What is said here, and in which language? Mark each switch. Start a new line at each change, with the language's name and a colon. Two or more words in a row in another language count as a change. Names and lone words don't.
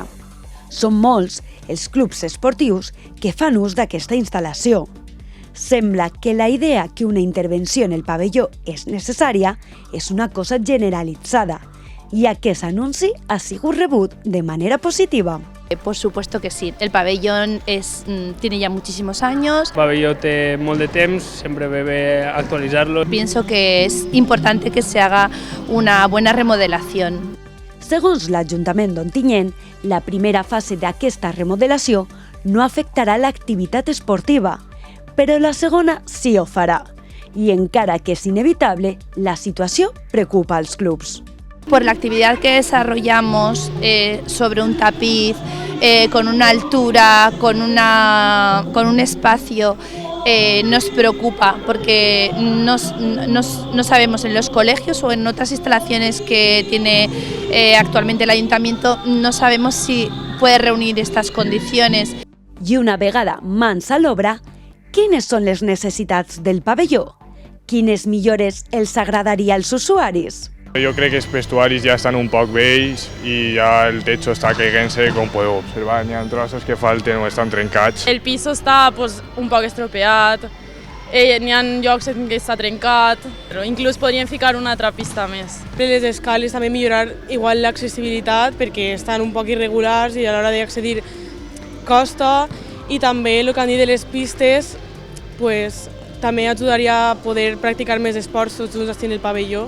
Catalan: Són molts els clubs esportius que fan ús d'aquesta instal·lació. Sembla que la idea que una intervenció en el pavelló és necessària és una cosa generalitzada, i aquest anunci ha sigut rebut de manera positiva.
Spanish: Por supuesto que sí. El pabellón tiene ya muchísimos años.
Catalan: El pabellón té molt de temps,
Spanish: siempre debe actualizarlo. Pienso que es importante que se haga una buena remodelación.
Catalan: Segons l'Ajuntament d'Ontinyent, la primera fase d'aquesta remodelació no afectarà l'activitat esportiva, però la segona sí ho farà. I encara que és inevitable, la situació preocupa als clubs.
Spanish: Por la actividad que desarrollamos sobre un tapiz, con una altura, con un espacio, nos preocupa porque no sabemos en los colegios o en otras instalaciones que tiene actualmente el Ayuntamiento, no sabemos si puede reunir estas condiciones.
Catalan: I una vegada mans a l'obra, quines són les necessitats del pavelló? Quines millores els agradaria als usuaris?
Spanish: Yo creo que los vestuaris ya están un poco vells y ya el techo está caigant-se,
Catalan: com podeu observar. Hi ha trossos que falten o estan trencats. El piso està un poc estropeat, n'hi ha llocs en què està trencat, però inclús podríem ficar una altra pista més. Les escales també millorar igual l'accessibilitat perquè estan un poc irregulars i a l'hora d'accedir costa, i també el que han dit de les pistes també ajudaria a poder practicar més esports tots junts en el pavelló.